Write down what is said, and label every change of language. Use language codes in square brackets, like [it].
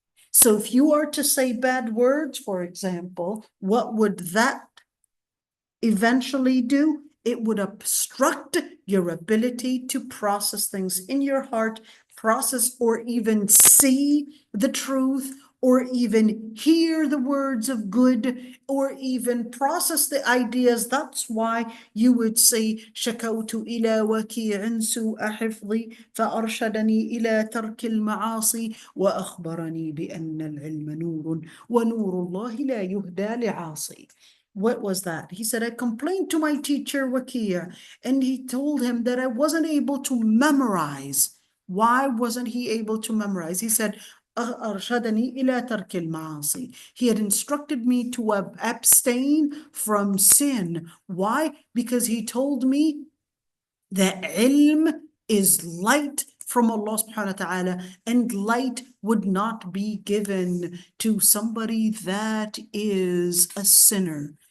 [en] So if you are to say bad words, for example, what would that eventually do? It would obstruct your ability to process things in your heart, process or even see the truth, or even hear the words of good, or even process the ideas. That's why you would say [ar] شكوت إلى وكيع سوء حفظي فأرشدني إلى ترك المعاصي وأخبرني بأن العلم نور ونور الله لا يهدى لعاصي. [en] What was that? He said, I complained to my teacher Wakia, and he told him that I wasn't able to memorize. Why wasn't he able to memorize? He said, [ar] أرشدني إلى ترك المعاصي. [en] He had instructed me to abstain from sin. Why? Because he told me that ilm is light from Allah subhanahu wa ta'ala, and light would not be given to somebody that is a sinner.